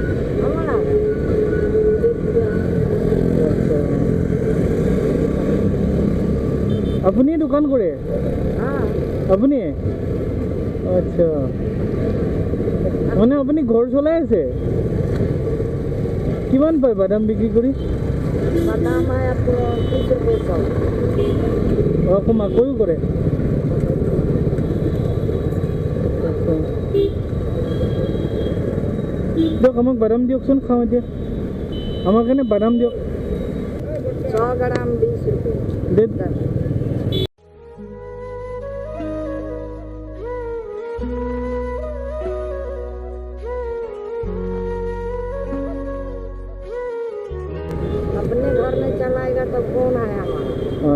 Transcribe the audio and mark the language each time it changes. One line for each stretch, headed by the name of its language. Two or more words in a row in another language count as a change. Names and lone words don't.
Assamese: আপুনি দোকান কৰে? আপুনি আচ্ছা, মানে আপুনি ঘৰ চলাই আছে? কিমান পায় বাদাম বিক্ৰী কৰি?
Hindi: बादाम है आपको 30 रुपये सौ।
Assamese: আকৌ মাকৈও কৰে? দিয়ক আমাক বাদাম দিয়কচোন, খাওঁ এতিয়া। আমাৰ কাৰণে বাদাম দিয়ক।
Hindi: 100 ग्राम 20 रुपये दे। अपने घर में चलाएगा तो कौन है हमारा।